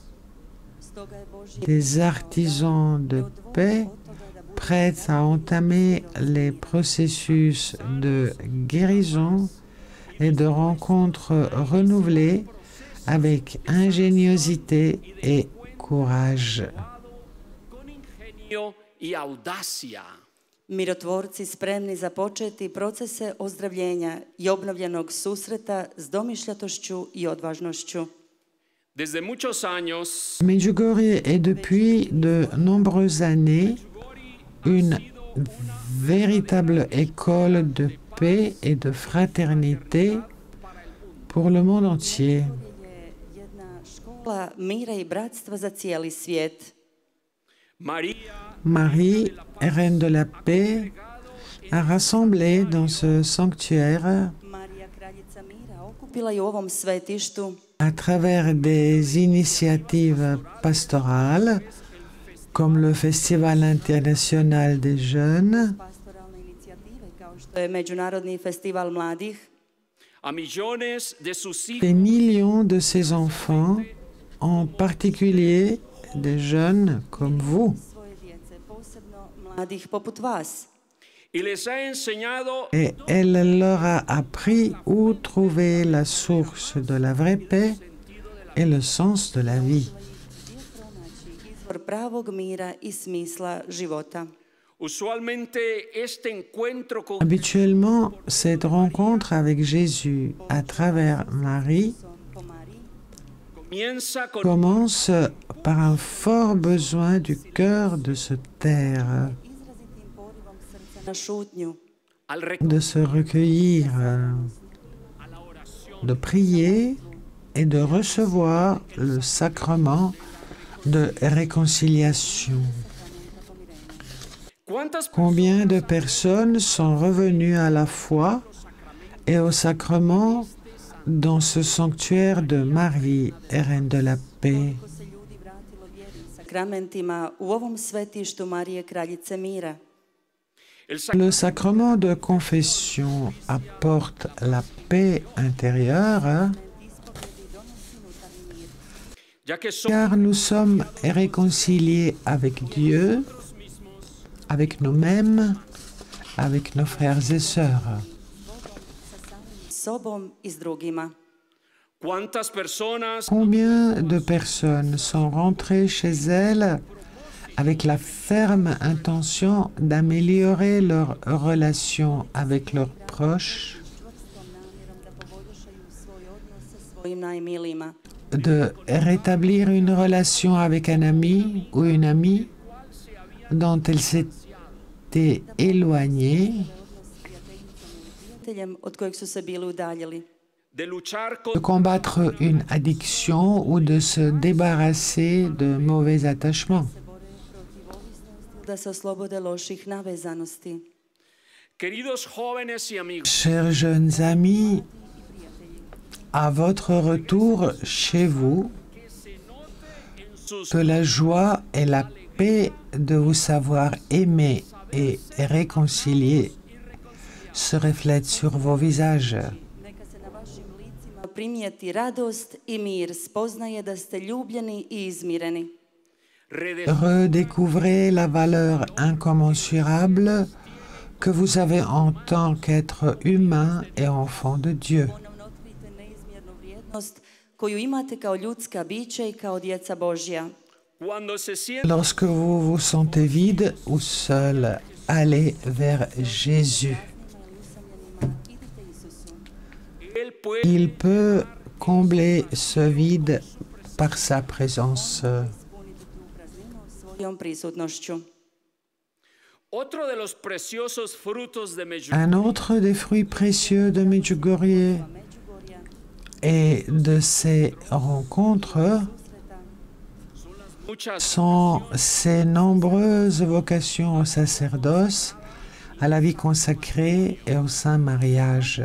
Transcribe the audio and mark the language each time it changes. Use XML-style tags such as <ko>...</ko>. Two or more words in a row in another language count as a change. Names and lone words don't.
<fr>des artisans de paix prêts à entamer les processus de guérison et de rencontres renouvelées avec ingéniosité et courage.</fr> <hr>Mirotvorci spremni započeti procese ozdravljenja i obnovljenog susreta s domišljatošću i odvažnošću.</hr> <es>Desde muchos años,</es> <fr>Medjugorje est depuis de nombreuses années une véritable école de paix et de fraternité pour le monde entier.</fr> <hr>Jedna škola mira i bratstva za cijeli svijet.</hr> <fr>Marie, reine de la paix, a rassemblé dans ce sanctuaire,</fr> <hr>Marija kraljica mira okupila je u ovom svetištu</hr> <fr>à travers des initiatives pastorales, comme le Festival international des jeunes,</fr> <hr>pastoralne inicijative kao što je Međunarodni festival mladih,</hr> <es>a millones de sus hijos</es> <fr>des millions de ses enfants, en particulier des jeunes comme vous.</fr> <hr>svoje djece, posebno mladih poput vas.</hr> <es>y les ha enseñado</es> <fr>Et elle leur a appris où trouver la source de la vraie paix et le sens de la vie.</fr> <hr>Gdje pronaći izvor pravog mira i smisla života.</hr> <es>usualmente este encuentro con</es> <fr>Habituellement, cette rencontre avec Jésus à travers Marie</fr> <hr>Po Mariji</hr> <es>comienza con</es> <fr>commence par un fort besoin du cœur de se taire,</fr> <hr>izrazitim porivom srca na šutnju,</hr> <es>al</es> <fr>de se recueillir, de prier et de recevoir le sacrement de réconciliation.</fr> <es>¿Cuántas</es> <fr>Combien de personnes sont revenues à la foi et au sacrement dans ce sanctuaire de Marie, reine de la paix?</fr> <hr>ko se ljudi vratilo vjeri i sakramentima u ovom svetištu Marije kraljice mira.</hr> <es>el</es> <fr>Le sacrement de confession apporte la paix intérieure,</fr> <hr>Ispovedi donosi unutarnji mir.</hr> <es>ya que somos</es> <fr>car nous sommes réconciliés avec Dieu, avec nous-mêmes, avec nos frères et sœurs.</fr> <hr>Sa samim sobom i s drugima.</hr> <es>cuántas personas</es> <fr>Combien de personnes sont rentrées chez elles avec la ferme intention d'améliorer leur relation avec leurs proches,</fr> <hr>Čvrstom namjerom da poboljšaju svoj odnos sa svojim najmilijima.</hr> <fr>de rétablir une relation avec un ami ou une amie dont elles s'étaient éloignées,</fr> <hr>Odnos s prijateljicom ili prijateljem od kojeg su se bili udaljili.</hr> <es>de luchar de con</es> <fr>combattre une addiction ou de se débarrasser de mauvais attachements.</fr> <hr>Se bore protiv ovisnosti da se oslobode loših navezanosti.</hr> <es>queridos jóvenes y amigos.</es> <fr>Chers jeunes amis, à votre retour chez vous,</fr> <es>Sus</es> <fr>que la joie et la paix de vous savoir aimer et réconcilier se reflètent sur vos visages.</fr> <hr>Neka se na vašim licima primijeti radost i mir, spoznaje da ste ljubljeni i izmireni.</hr> <fr>Redécouvrez la valeur incommensurable que vous avez en tant qu'être humain et enfant de Dieu.</fr> <hr>Ponovno otkrite neizmjernu vrijednost koju imate kao ljudska bića i kao djeca Božja.</hr> <es>cuando se siente</es> <fr>Lorsque vous vous sentez vide ou seul, allez vers Jésus.</fr> <hr>Usamljenima, idite Isusu.</hr> <es>él puede</es> <fr>Il peut combler ce vide par sa présence.</fr> <hr>Ispuniti tu prazninu svojom prisutnošću.</hr> <es>Otro de los preciosos frutos de Medjugorje</es> <fr>Un autre des fruits précieux de Medjugorje et de ces rencontres</fr> <es>muchas</es> <fr>sont ces nombreuses vocations au sacerdoce, à la vie consacrée et au saint mariage.</fr>